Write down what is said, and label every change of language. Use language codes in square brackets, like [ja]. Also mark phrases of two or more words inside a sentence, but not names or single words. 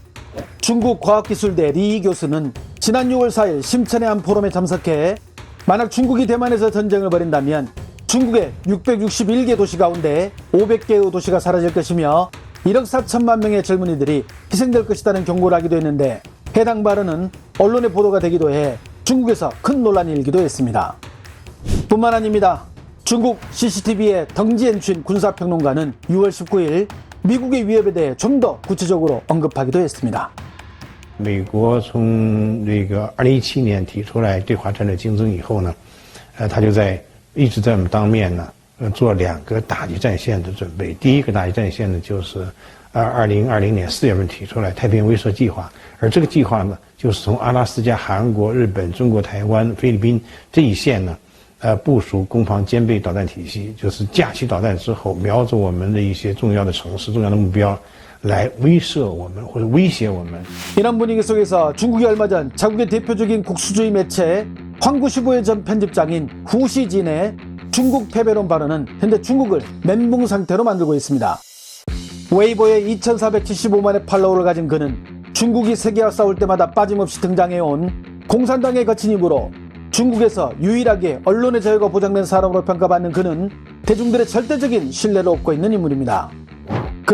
[ko] 중국 과학기술대 리 교수는 지난 6월 4일 심천의 한 포럼에 참석해 만약 중국이 대만에서 전쟁을 벌인다면 중국의 661개 도시 가운데 500개의 도시가 사라질 것이며 1억 4천만 명의 젊은이들이 희생될 것이라는 경고를 하기도 했는데, 해당 발언은 언론에 보도가 되기도 해 중국에서 큰 논란이 일기도 했습니다. 뿐만 아닙니다. 중국 CCTV의 덩지엔춘 군사평론가는 6월 19일 미국의 위협에 대해 좀 더 구체적으로 언급하기도 했습니다. [zh] 美国从这个2017年提出来对华战略竞争以后呢，他就一直在我们当面呢，做2个打击战线的准备。第一个打击战线呢，就是2020年4月份提出来太平洋威慑计划，而这个计划呢，就是从阿拉斯加、韩国、日本、中国台湾、菲律宾这一线呢，部署攻防兼备导弹体系，就是架起导弹之后，瞄着我们的一些重要的城市、重要的目标，来威慑我们或者威胁我们。 [ko] 이런 분위기 속에서 중국이 얼마 전 자국의 대표적인 국수주의 매체 황구15의 전 편집장인 후시진의 중국 패배론 발언은 현재 중국을 멘붕 상태로 만들고 있습니다. 웨이보에 2,475만의 팔로워를 가진 그는 중국이 세계와 싸울 때마다 빠짐없이 등장해온 공산당의 거친 힘으로 중국에서 유일하게 언론의 자유가 보장된 사람으로 평가받는 그는 대중들의 절대적인 신뢰를 얻고 있는 인물입니다.